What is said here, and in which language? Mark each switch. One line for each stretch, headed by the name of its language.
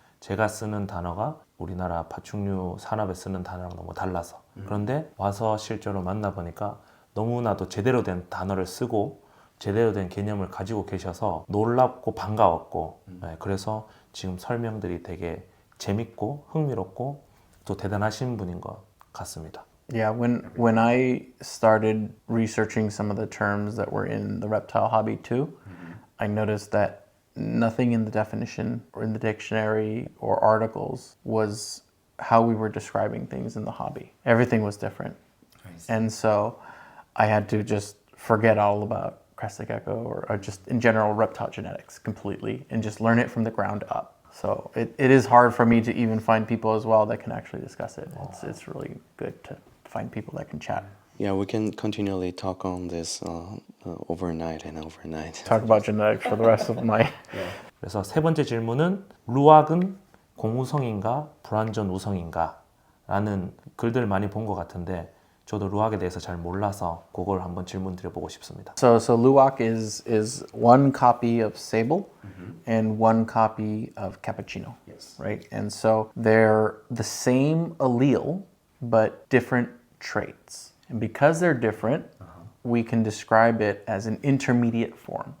Korean: 제가 쓰는 단어가 우리나라 파충류 산업에 쓰는 단어랑 너무 달라서 그런데 와서 실제로 만나보니까 너무나도 제대로 된 단어를 쓰고 제대로 된 개념을 가지고 계셔서 놀랍고 반가웠고 네, 그래서 지금 설명들이 되게 재밌고 흥미롭고 또 대단하신 분인 것 같습니다.
English: Yeah, when I started researching some of the terms that were in the reptile hobby too, I noticed that nothing in the definition or in the dictionary or articles was how we were describing things in the hobby. Everything was different. And so I had to just forget all about crested gecko or just in general reptile genetics completely and just learn it from the ground up. So it is hard for me to even find people as well that can actually discuss it. It's really good to find people that can chat. Yeah, we can continually talk on this overnight and overnight. Talk about genetics for the rest of my...
Korean: 그래서 세 번째 질문은 루악은 공우성인가 불완전 우성인가? 라는 글들 많이 본 것 같은데 저도 루악에 대해서 잘 몰라서 그걸 한번 질문 드려보고 싶습니다.
English: So Luwak is one copy of Sable and one copy of Cappuccino, right? And so they're the same allele but different traits. And because they're different, we can describe it as an intermediate form.